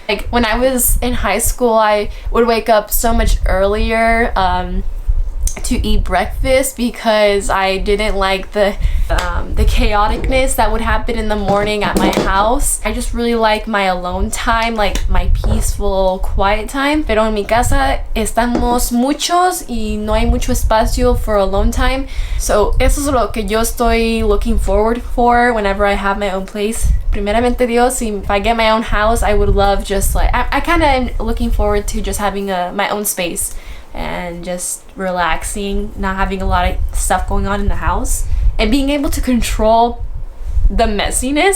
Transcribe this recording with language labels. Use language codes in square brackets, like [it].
[en] Like when I was in high school, I would wake up so much earlier to eat breakfast because I didn't like the chaoticness that would happen in the morning at my house. I just really like my alone time, like my peaceful, quiet time. [es] Pero en mi casa estamos muchos y no hay mucho espacio [en] for alone time. So [es] eso es lo que yo estoy [en] looking forward for whenever I have my own place. [es] Primeramente Dios, [en] if I get my own house, I would love just like, I kind of am looking forward to just having my own space and just relaxing, not having a lot of stuff going on in the house and being able to control the messiness.